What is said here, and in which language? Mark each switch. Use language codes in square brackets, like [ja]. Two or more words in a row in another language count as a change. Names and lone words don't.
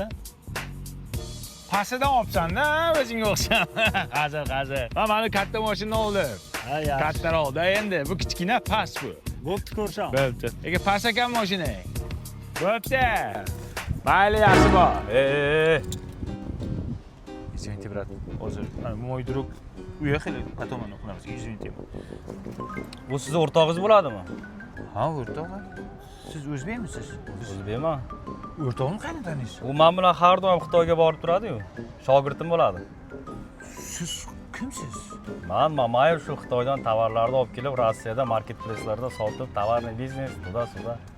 [uz] Pastidan olibsan-da, o'zingga o'xsham. Hozir. Mana katta mashinani oldim. Ha, yaxshi. Kattaroqda endi. Bu kichkina past bu. Bo'pti ko'rishamiz. Bo'pti. Ega past ekan mashinang. Bo'pti. Mayli, yaxshi bor. [ru] Извините, брат. Hozir moj друг uyoqda, потом [uz] ana qilamiz. [ru] Извините. [uz] Bu siz o'rtog'ingiz bo'ladimi? Ha, o'rtog'im. Siz o'zbekmisiz? O'zbekman. O'rtog'imni qayerdan taniysiz? U men bilan har doim Xitoyga borib turadi-yu. Shogirdim bo'ladi. Siz kimsiz? Men Mamayev shu Xitoydan tovarlarni olib kelib, Rossiyada marketplace'larda sotib, tovarni biznes, tuda.